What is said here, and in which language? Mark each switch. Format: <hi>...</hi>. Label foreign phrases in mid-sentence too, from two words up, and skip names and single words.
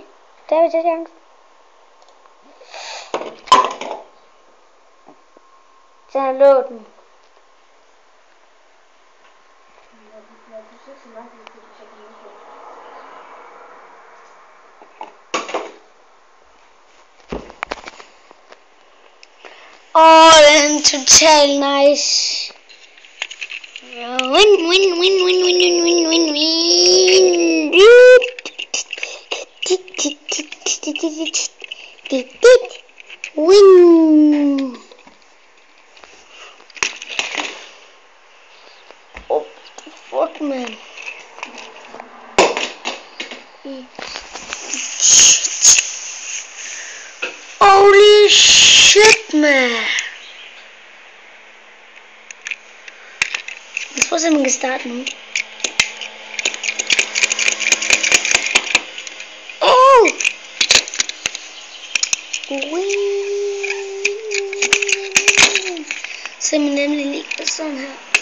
<da>Der er vi til chancen. Der lå den. Den er totalt nice.</da> <en>Win. Oh, fuck, man. Holy shit, man.</en> <da>Jeg tror simpelthen, man kan starte nu. Oh! Så er man nemlig lige sådan her.</da>